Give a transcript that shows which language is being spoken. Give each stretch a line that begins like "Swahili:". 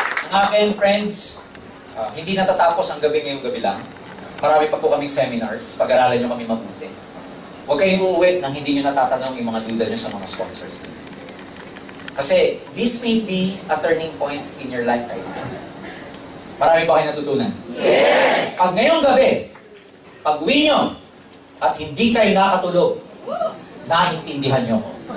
Filipino: Ang akin, friends, hindi natatapos ang gabi ngayong gabi lang. Marami pa po kaming seminars, pag-aralan nyo kami mabuti. Huwag kayong uuwi nang hindi nyo natatanong yung mga duda nyo sa mga sponsors. Kasi
English: this may be a turning point in your life right now.
Filipino: Marami pa kayo natutunan?
English: Yes!
Filipino: Pag ngayong gabi, pag uwi nyo, at hindi kayo nakatulog, naiintindihan nyo ko.